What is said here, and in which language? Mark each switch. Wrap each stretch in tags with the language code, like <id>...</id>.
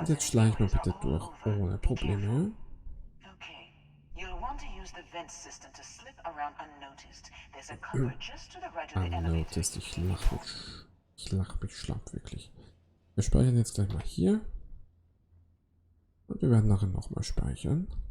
<de>Und jetzt schleichen wir bitte durch ohne Probleme. Okay.</de> <en>You'll want to use the vent system to slip around unnoticed. There's a cupboard just to the right of the elevator.</en> <de>Unnoticed, ich lach mich schlapp, wirklich. Wir speichern jetzt gleich mal hier. Und wir werden nachher nochmal speichern.</de>